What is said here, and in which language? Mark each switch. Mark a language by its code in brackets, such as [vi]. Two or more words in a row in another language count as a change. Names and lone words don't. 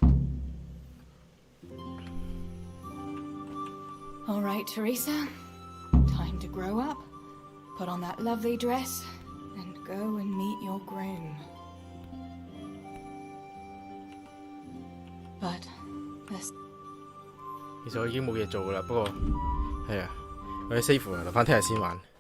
[en] All right, Teresa. Time to grow up, put on that lovely dress, and go and meet your groom. But this... [yue] 其實我已經冇嘢做噶啦，不過係啊，我哋 save 留翻聽日先玩。